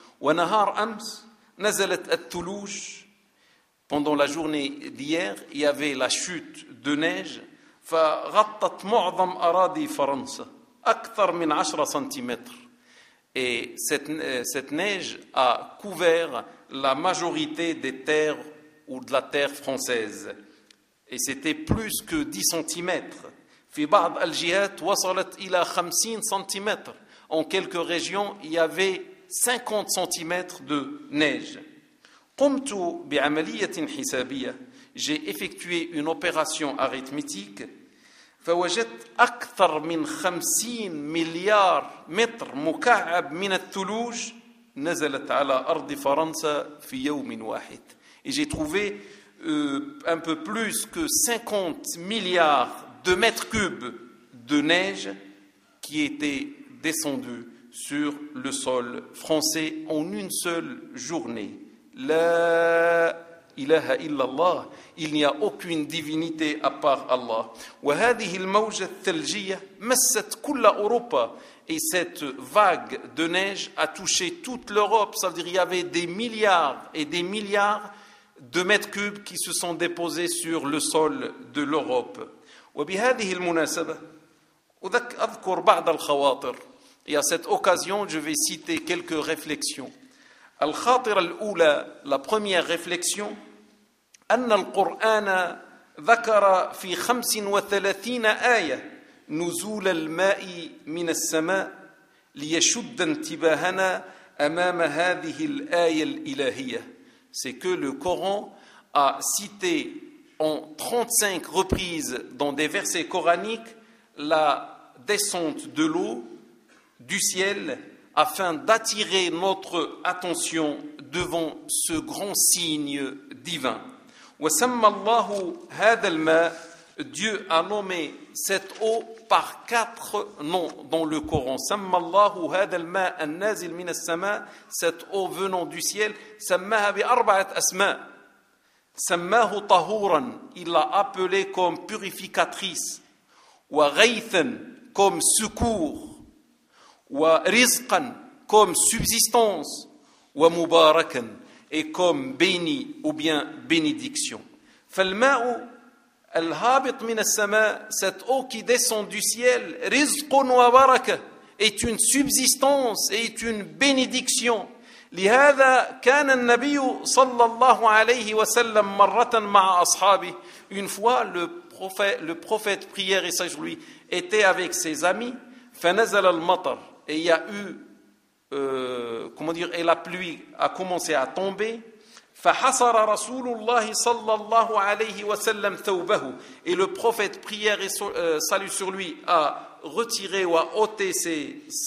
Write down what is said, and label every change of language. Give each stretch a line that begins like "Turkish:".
Arabic: ونهار أمس نزلت الثلوج,
French: pendant la journée d'hier, il y avait la chute de neige,
Arabic: فغطت معظم أراضي فرنسا أكثر من 10 سنتيمتر.
French: Et cette neige a couvert la majorité des terres ou de la terre française. Et c'était plus que 10 centimètres.
Arabic: في بعض الجهات وصلت إلى 50 centimètres.
French: En quelques régions, il y avait 50 centimètres de neige.
Arabic: قمت بعملية حسابية.
French: J'ai effectué une opération arithmétique.
Arabic: فوجدت أكثر من 50 مليار متر مكعب من الثلوج نزلت على أرض فرنسا في يوم واحد.
French: Et j'ai trouvé un peu plus que 50 milliards de mètres cubes de neige qui étaient descendus sur le sol français en une seule journée.
Arabic: La ilaha illallah,
French: il n'y a aucune divinité à part Allah.
Arabic: وهذه الموجة الثلجية مست كل أوروبا,
French: et cette vague de neige a touché toute l'Europe. Ça veut dire il y avait des milliards et des milliards de mètres cubes qui se sont déposés sur le sol de l'Europe.
Arabic: وبهذه المناسبة أذكر بعض الخواطر,
French: et à cette occasion je vais citer quelques réflexions.
Arabic: الخاطر الأولى,
French: la première réflexion,
Arabic: أن القرآن ذكر في 35 آية نزول الماء من السماء ليشد انتباهنا أمام هذه الآية الإلهية.
French: C'est que le Coran a cité en 35 reprises dans des versets coraniques la descente de l'eau du ciel afin d'attirer notre attention devant ce grand signe divin.
Arabic: وسمى الله هذا الماء,
French: Dieu a nommé cette eau par quatre noms dans le Coran.
Arabic: سمى الله هذا الماء النازل من السماء,
French: cette eau venant du ciel,
Arabic: سماها بأربعة أسماء. سماه طهورا,
French: il l'a appelé comme purificatrice.
Arabic: وغيثا,
French: comme secours.
Arabic: ورزقا,
French: comme subsistance.
Arabic: ومباركا,
French: et comme béni ou bien bénédiction.
Arabic: فالماء الهابط من السماء,
French: cette eau qui descend du ciel,
Arabic: رزق وبركة,
French: est une subsistance et est une bénédiction.
Arabic: لهذا كان النبي صلى الله عليه وسلم مرة مع أصحابه.
French: Une fois, le prophète, prière et sage lui, était avec ses amis,
Arabic: فنزل المطر,
French: et il y a eu, et la pluie a commencé à tomber,
Arabic: فحصر رسول الله صلى الله عليه وسلم ثوبه,
French: et le prophète, prière et salut sur lui, a retiré ou a ôté ses